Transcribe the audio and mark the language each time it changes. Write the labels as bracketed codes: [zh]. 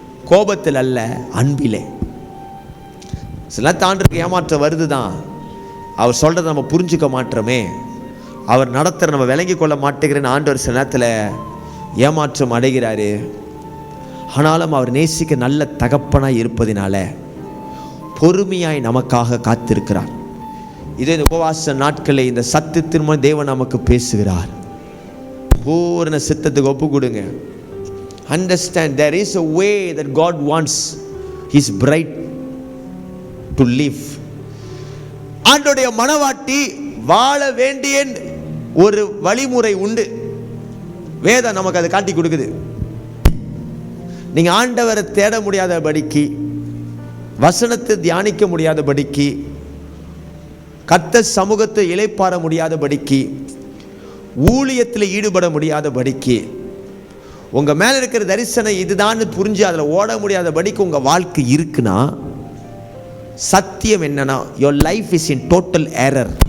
[ta] கோபத்தில் அல்ல, அன்பிலே. சில ஆண்டருக்கு ஏமாற்றம் வருது தான், அவர் சொல்கிறத நம்ம புரிஞ்சுக்க மாட்டோமே, அவர் நடத்துகிற நம்ம விளங்கி கொள்ள மாட்டேங்கிறேன்னு ஆண்டவர் சில நேரத்தில் ஏமாற்றம் அடைகிறாரு. ஆனாலும் அவர் நேசிக்க நல்ல தகப்பனாய் இருப்பதினால பொறுமையாய் நமக்காக காத்திருக்கிறார். இதே இந்த உபவாச நாட்களில் இந்த சத்தியத்தின் மூலம் தேவன் நமக்கு பேசுகிறார். பூரண சித்தத்துக்கு ஒப்பு கொடுங்க. [en] Understand there is a way that God wants his bride to live. [ta] ஆண்டவருடைய மனவாட்டி வாழ வேண்டிய ஒரு வழிமுறை உண்டு. வேதம் நமக்கு அதை காட்டி கொடுக்குது. நீங்க ஆண்டவரை தேட முடியாதபடிக்கு, வசனத்தை தியானிக்க முடியாதபடிக்கு, கர்த்தர் சமூகத்தை இளைப்பாற முடியாதபடிக்கு, ஊழியத்தில் ஈடுபட முடியாதபடிக்கு, உங்க மேல இருக்கிற தரிசனம் இதுதான் புரிஞ்சு அதில் ஓட முடியாதபடிக்கு உங்க வாழ்க்கை இருக்குன்னா, சத்தியம் என்னன்னா [en] your life is in total error.